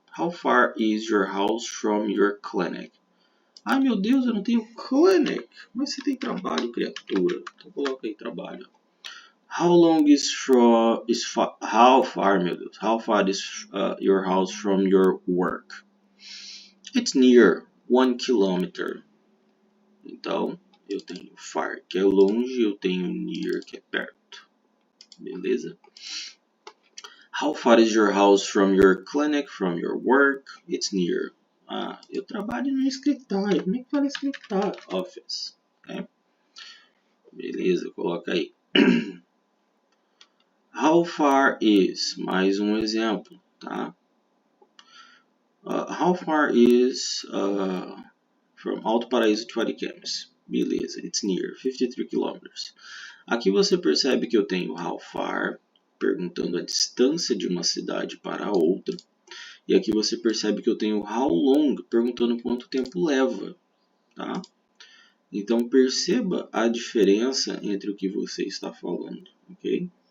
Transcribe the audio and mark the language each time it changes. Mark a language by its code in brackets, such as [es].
[en] How far is your house from your clinic? [pt] Ai meu Deus, eu não tenho clinic. Mas você tem trabalho, criatura. Então coloca aí trabalho. [en] How long is how far, [pt] meu Deus? [en] How far is your house from your work? It's near 1 kilometer. [pt] Então, eu tenho far, que é longe, eu tenho near, que é perto. Beleza? [en] How far is your house from your clinic, from your work? It's near. [pt] Ah, eu trabalho no escritório. Como é que fala escritório? [en] Office. [pt] Okay? Beleza, coloca aí. [en] How far is? [pt] Mais um exemplo, tá? [en] How far is from Alto Paraíso to Ariquemes? Beleza, it's near, 53 kilometers. [pt] Aqui você percebe que eu tenho how far, perguntando a distância de uma cidade para outra. E aqui você percebe que eu tenho how long, perguntando quanto tempo leva, tá? Então perceba a diferença entre o que você está falando, ok?